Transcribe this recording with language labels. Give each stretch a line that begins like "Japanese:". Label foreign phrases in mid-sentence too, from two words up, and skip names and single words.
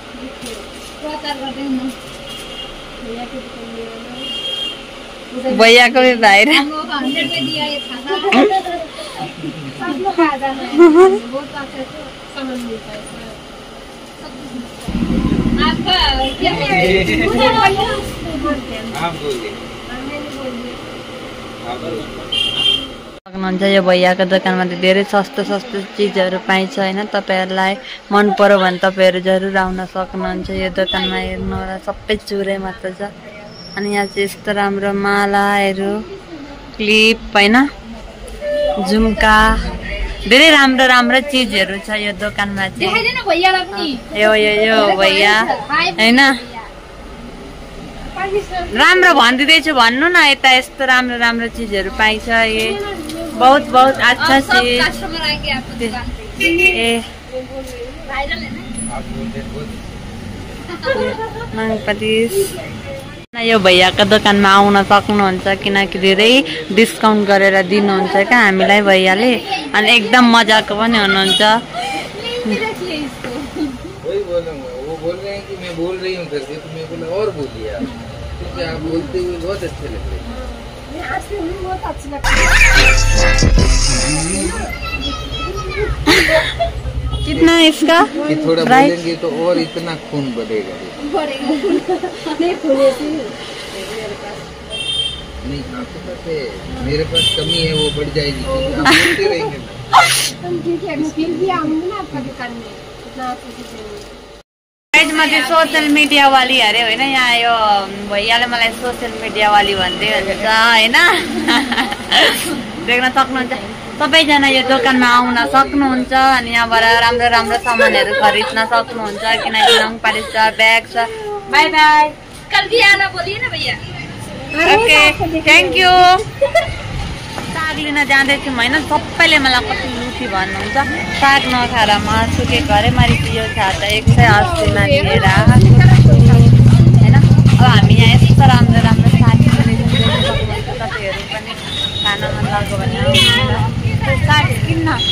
Hindi: भैया को भी बाहर हम लोग 100 में दिया ये था। सब लोग आ जाना है, बहुत अच्छा सामान मिलता है। आपका क्या आप बोलिए।
Nepali: सक्नुहुन्छ। यो भैयाको दोकानमा त धेरै सस्तो सस्तो चिजहरू पाइन्छ होइन। तपाईँहरूलाई मन पर्यो भने तपाईँहरू जरुर आउन सक्नुहुन्छ यो दोकानमा। हेर्नु होला सबै चुरै मात्र छ। अनि यहाँ चाहिँ यस्तो राम्रो मालाहरू, क्लिप होइन, झुम्का, धेरै राम्रो राम्रो चिजहरू छ यो दोकानमा चाहिँ। यो भैया होइन राम्रो भनिदिँदैछु भन्नु न। यता यस्तो राम्रो राम्रो चिजहरू पाइन्छ।
Hindi: ये बहुत बहुत अच्छा चीज
Nepali: यो भैयाको दोकानमा आउन सक्नुहुन्छ किनकि धेरै डिस्काउन्ट गरेर दिनुहुन्छ क्या हामीलाई भैयाले। अनि एकदम मजाको पनि हुनुहुन्छ।
Hindi: बोल रहे हैं कि मैं बोल रही हूँ करके, तो मैं बोला और बोलिए आप, क्योंकि आप बोलते हुए बहुत अच्छे लग रहे हैं। कितना इसका कि थोड़ा बोलेंगे तो और इतना खून बढ़ेगा। नहीं आपके पास है, मेरे पास कमी है, वो बढ़ जाएगी। आप बोलते रहेंगे ना।
Nepali: म चाहिँ
English: social media
Nepali: वाली अरे होइन यहाँ यो भैयाले मलाई
English: social media
Nepali: वाली भन्दै हुन्छ होइन। देख्न सक्नुहुन्छ सबैजना यो दोकानमा आउन सक्नुहुन्छ। अनि यहाँबाट राम्रो राम्रो सामानहरू खरिद्न सक्नुहुन्छ किनकि नङपालिस छ, ब्याग छ।
English: bye bye,
Hindi: कल भी आना बोलिए ना भैया। ओके,
English: thank you.
Nepali: साग लिन जाँदैछौँ होइन। सबैले मलाई कति लुची भन्नुहुन्छ। साग नखाएर मासु के गरे मैले यो छाता 180मा लिएर होइन। अब हामी यहाँ यस्तो राम्रो राम्रो साग तपाईँहरू पनि खान मन लाग्यो भने साग किन्न।